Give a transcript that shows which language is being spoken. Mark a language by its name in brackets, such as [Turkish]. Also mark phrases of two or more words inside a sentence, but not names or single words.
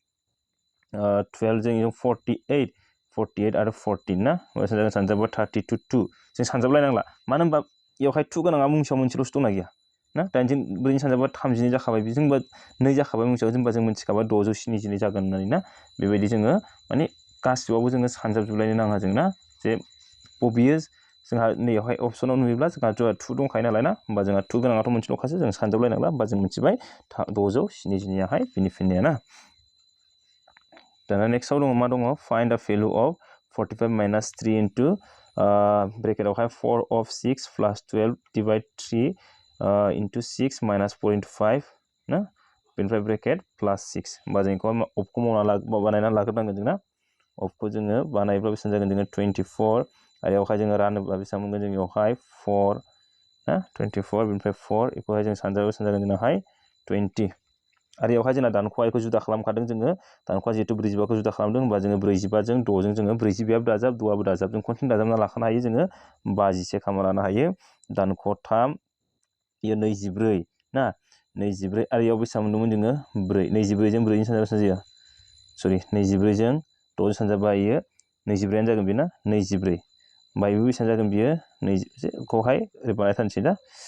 [Bodo] 12 जों 48 आरो 14 ना बेसेबां जागोन सानजाबा 32 2 जों सानजाबलायनांला मानो होनबा बेवहाय 2 गोनाङा मुंसेयाव मोनसेल'सो दंना गैया ना 8 4 सानजाबा 32 जाखाबाय बेजों होनबा 2 जाखाबाय मुंसेयाव जेनेबा जों मिथिखाबाय 672 जागोन होननानै ना बेबायदि जोङो माने गासिबावबो जोङो सानजाबजोबलायनो नाङा जों ना जे बबेयो जोंहा नैयावहाय अपसनाव नुयोब्ला जोंहा 2 दंखायो नालाय ना होमबा जोंहा 2 गोनाङाथ' मोनसेल'खासो जों सानजाबलायनांला होमबा जों मिथिबाय 672 बिनि फिननाया ना दाना नेक्स्टआव दङ मा दङ [English] find the value of 45 minus 3 into [Bodo] ब्रेकेटावहाय [English] 4 of 6 plus 12 divide 3 into 6 minus 4 into 5 [Bodo] ना बेनिफ्राय ब्रेकेट प्लास 6 होमबा जों बेखौ अफखौ बानायना लाग्रोनांगोन जोंना अफखौ जोङो बानायब्ला बेसेबां जागोन जोङो 24 आरो बेवहाय जोङो रानोब्ला बेसेबां मोनगोन जों बेवहाय 4 ना 24 बेनिफ्राय 4 बेखौहाय जों सानजाबा बेसेबां जागोन जोंनाहाय 20 आरो बेवहाय जोंना दानख'आखौ जुदा खालामखादों जोङो दानख'आ जिहेतु 45खौ जुदा खालामदों होमबा जोङो 45 जों 6 जों जोङो 45 दाजाब 2 आबो दाजाब जों खनसेनो दाजाबना लाखानो हायो जोङो 52 खालामना लानो हायो दानख' 3 बेयो 24 ना 24 आरो बेयाव बेसेबां मोनदोंमोन जोङो 4 24 जों 4 जों सानजाबा बेसेबां जायो सरि 24 जों 6 जों सानजाबा इयो 24 जागोन बेयो ना 24 होमबा बेबो बेसेबां जागोन बियो 20खौहाय ओरै बानायथारनोसै दा